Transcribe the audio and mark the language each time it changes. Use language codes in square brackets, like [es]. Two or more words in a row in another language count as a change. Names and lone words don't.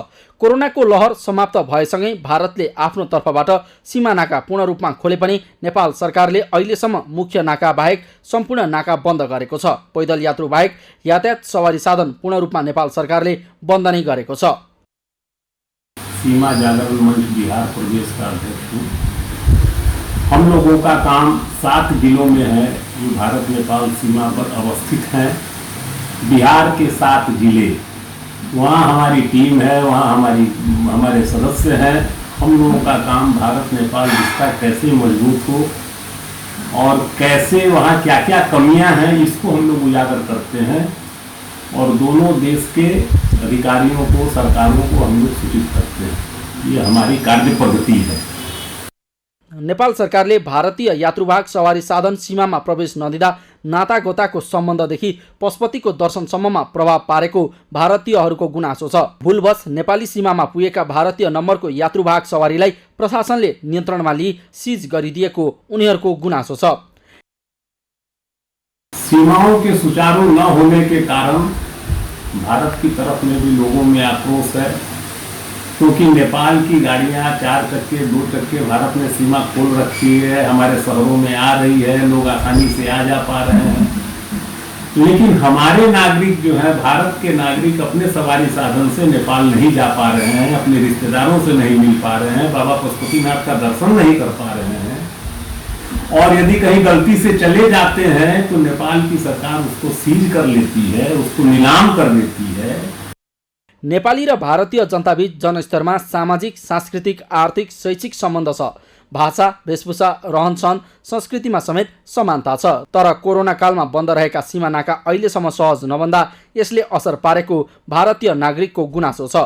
[ne] कोरोनाको लहर समाप्त भएसँगै भारतले आफ्नो तर्फबाट सीमा नाका पूर्ण रूपमा खोले पनि नेपाल सरकारले अहिलेसम्म मुख्य नाका बाहेक सम्पूर्ण नाका बन्द गरेको छ। पैदल यात्रु बाहेक यातायात सवारी साधन पूर्ण रूपमा नेपाल सरकारले बन्द नै गरेको छ। [hi] सीमा जागरण मंच बिहार प्रदेश का अध्यक्ष हूँ। हम लोगों का काम 7 जिलों में है जो भारत नेपाल सीमा पर अवस्थित हैं। बिहार के 7 जिले, वहाँ हमारी टीम है, वहाँ हमारे सदस्य हैं। हम लोगों का काम भारत नेपाल रिश्ता कैसे मजबूत हो और कैसे वहाँ क्या क्या कमियां हैं इसको हम लोग उजागर करते हैं और दोनों देश के अधिकारियों को, सरकारों को हम लोग सूचित करते हैं। ये हमारी कार्य पद्धति है। [ne] नेपाल सरकारले भारतीय यात्रुवाहक सवारी साधन सीमामा प्रवेश नदिँदा नातागोताको सम्बन्धदेखि पशुपतिको दर्शनसम्ममा प्रभाव पारेको भारतीयहरूको गुनासो छ। भुलवश नेपाली सीमामा पुगेका भारतीय नम्बरको यात्रुवाहक सवारीलाई प्रशासनले नियन्त्रणमा लिई सिज गरिदिएको उनीहरूको गुनासो छ। [hi] सीमाओं के सुचारू न होने के कारण भारत की तरफ में भी लोगों में आक्रोश है, क्योंकि नेपाल की गाड़ियां 4 चक्के 2 चक्के भारत ने सीमा खोल रखी है, हमारे शहरों में आ रही है, लोग आसानी से आ जा पा रहे हैं। लेकिन हमारे नागरिक जो है, भारत के नागरिक अपने सवारी साधन से नेपाल नहीं जा पा रहे हैं, अपने रिश्तेदारों से नहीं मिल पा रहे हैं, बाबा पशुपतिनाथ का दर्शन नहीं कर पा रहे हैं और यदि कहीं गलती से चले जाते हैं तो नेपाल की सरकार उसको सीज कर लेती है, उसको नीलाम कर देती है। [ne] नेपाली र भारतीय जनताबीच जनस्तरमा सामाजिक, सांस्कृतिक, आर्थिक, शैक्षिक सम्बन्ध छ। भाषा, वेशभूषा, रहनसहन, संस्कृतिमा समेत समानता छ। तर कोरोना कालमा बन्द रहेका सीमा नाका अहिलेसम्म सहज नबन्दा यसले असर पारेको भारतीय नागरिकको गुनासो छ।